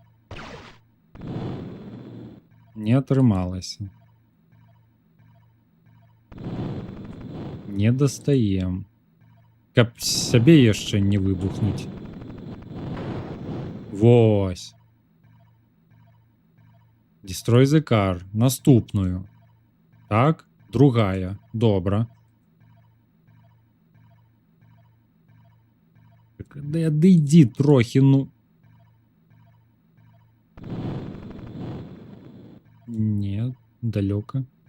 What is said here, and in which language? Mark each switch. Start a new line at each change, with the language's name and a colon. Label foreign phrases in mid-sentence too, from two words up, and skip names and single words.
Belarusian: Не атрымалася. Не дастаем. Каб сябе яшчэ не выбухнуць. Вось.
English: Destroy the car.
Belarusian: Наступную. Так, другая. Добра. Так, да адыдзі трохі, ну. Не, далёка.